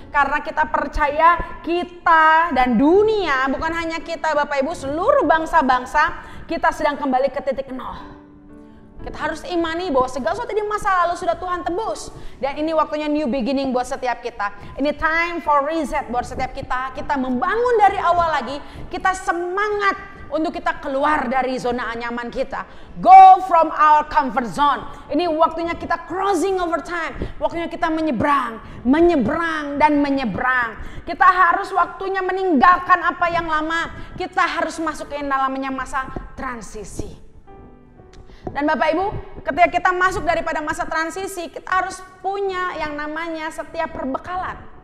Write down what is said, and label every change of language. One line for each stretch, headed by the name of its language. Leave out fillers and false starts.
Indonesian: Karena kita percaya kita dan dunia, bukan hanya kita Bapak Ibu, seluruh bangsa-bangsa, kita sedang kembali ke titik nol. Kita harus imani bahwa segala sesuatu di masa lalu sudah Tuhan tebus. Dan ini waktunya
English: new beginning
Indonesian: buat setiap kita. Ini
English: time for reset
Indonesian: buat setiap kita. Kita membangun dari awal lagi. Kita semangat untuk kita keluar dari zona nyaman kita.
English: Go from our comfort zone.
Indonesian: Ini waktunya kita
English: crossing over time.
Indonesian: Waktunya kita menyeberang dan menyeberang. Kita harus waktunya meninggalkan apa yang lama. Kita harus masuk ke namanya masa transisi. Dan Bapak Ibu, ketika kita masuk daripada masa transisi, kita harus punya yang namanya setiap perbekalan.